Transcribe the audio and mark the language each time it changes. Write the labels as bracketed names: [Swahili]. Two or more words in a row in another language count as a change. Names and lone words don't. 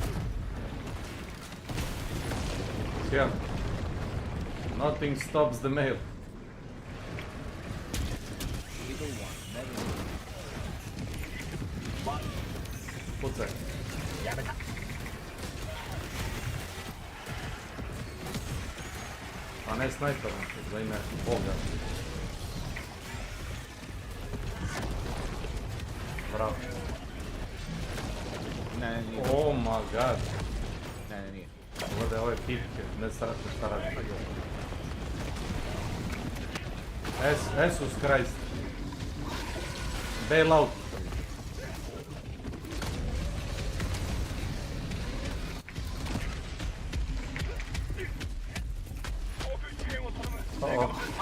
[English] Here. Nothing stops the mail. [Serbian] Pucaj. A ne snajperom, za ime Boga. Bravo. Ne, nije. [English] Oh my god. [Serbian] Ne, nije. Gledaj ove pipke, ne strašno šta radi. [English] Jesus Christ. Bail out. Uh-oh.